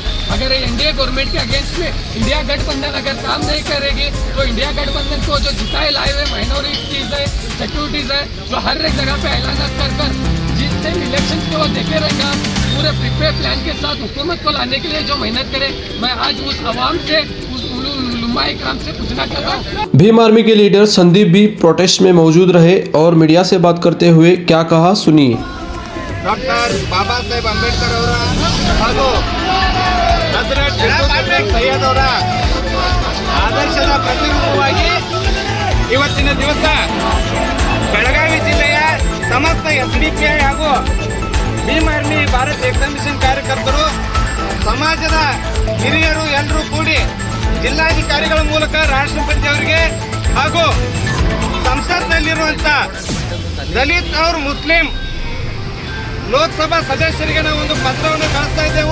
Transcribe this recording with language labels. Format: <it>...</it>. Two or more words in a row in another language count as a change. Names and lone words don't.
<hi>अगर ये</hi> <en>NDA government</en> <hi>के अगेंस्ट में इंडिया गठबंधन अगर काम नहीं करेगी तो इंडिया गठबंधन को जो जिताए लाए हुए माइनॉरिटीज है, सिक्योरिटीज है, जो हर एक जगह पे ऐलान कर जितने इलेक्शन के वो देखे रहेगा पूरे</hi> <en>prepare plan</en> <hi>के साथ हुकूमत को लाने के लिए जो मेहनत करे। मैं आज उस आवाम से उस लुमाई काम से पूछना चाहता हूँ। भीम आर्मी के लीडर संदीप भी प्रोटेस्ट में मौजूद रहे और मीडिया से बात करते हुए क्या कहा सुनिए।</hi> <kn>ಡಾಕ್ಟರ್ ಬಾಬಾ ಸಾಹೇಬ್ ಅಂಬೇಡ್ಕರ್ ಅವರ ಹಾಗೂ ಹಜರತ್ ಸೈಯದ್ ಅವರ ಆದರ್ಶದ ಪ್ರತಿರೂಪವಾಗಿ ಇವತ್ತಿನ ದಿವಸ ಬೆಳಗಾವಿ ಜಿಲ್ಲೆಯ ಸಮಸ್ತ SDPI ಹಾಗೂ ಭೀಮ್ ಆರ್ಮಿ ಭಾರತ್ ಏಕತಾ ಮಿಷನ್ ಕಾರ್ಯಕರ್ತರು ಸಮಾಜದ ಹಿರಿಯರು ಎಲ್ಲರೂ ಕೂಡಿ ಜಿಲ್ಲಾಧಿಕಾರಿಗಳ ಮೂಲಕ ರಾಷ್ಟ್ರಪತಿ ಅವರಿಗೆ ಹಾಗೂ ಸಂಸತ್ನಲ್ಲಿರುವಂಥ ದಲಿತ್ और ಮುಸ್ಲಿಂ ಲೋಕಸಭಾ ಸದಸ್ಯರಿಗೆ ನಾವು ಒಂದು ಪತ್ರವನ್ನು ಕಳಿಸ್ತಾ ಇದ್ದೆವು।</kn>